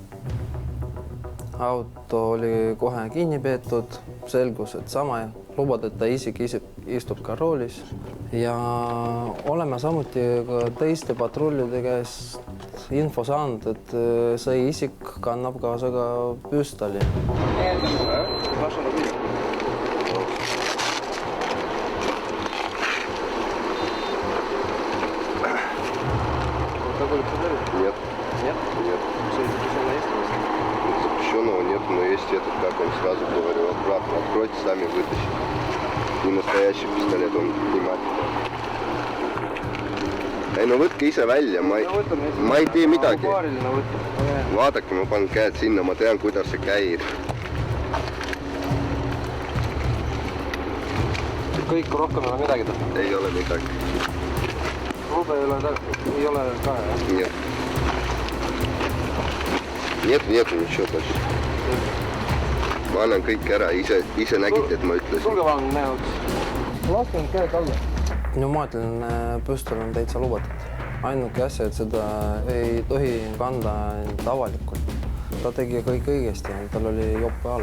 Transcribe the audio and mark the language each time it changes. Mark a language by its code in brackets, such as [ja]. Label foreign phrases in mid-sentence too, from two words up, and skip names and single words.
[et] Auto oli kohe kinni peetud, selgus, et sama lubadeta isik istub ka roolis ja oleme samuti ka teiste patrullide käest info saanud, et see isik kannab kaasa ka püstoli. [ru] Нет. Нет? Нет. Запрещенного нет, но есть этот, как он сразу говорил, обратно откройте, сами вытащите. Не настоящий пистолет, он внимательно. [et] Ei no võtke ise välja, ma ei tee midagi. Vaadake, ma panen käed sinna, ma tean, kuidas see käib. Kõik rohkem ei ole midagi tahtnud? Ei ole midagi. Lube ei ole ka, jah? [ru] Нет. Нету ничего точно. [et] Ma annan kõik ära, ise nägite, et ma ütlesin. Sulge vaan näoks. Lasken käed alla. Pneumaatiline püstol on täitsa lubatud. Ainuke asja, et seda ei tohi kanda avalikult. Ta tegi kõik õigesti, tal oli jope all.